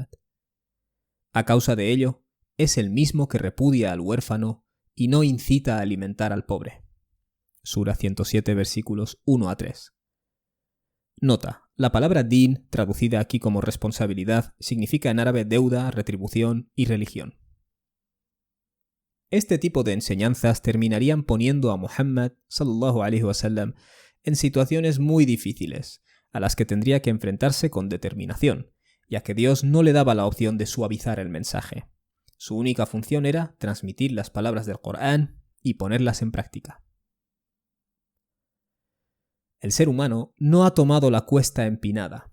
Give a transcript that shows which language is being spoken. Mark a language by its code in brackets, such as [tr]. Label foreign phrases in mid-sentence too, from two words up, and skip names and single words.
[es] A causa de ello, es el mismo que repudia al huérfano y no incita a alimentar al pobre. Sura 107, versículos 1 a 3. Nota: la palabra din, traducida aquí como responsabilidad, significa en árabe deuda, retribución y religión. Este tipo de enseñanzas terminarían poniendo a Muhammad [ar] صلى الله عليه وسلم [es] en situaciones muy difíciles, a las que tendría que enfrentarse con determinación, ya que Dios no le daba la opción de suavizar el mensaje. Su única función era transmitir las palabras del Corán y ponerlas en práctica. El ser humano no ha tomado la cuesta empinada.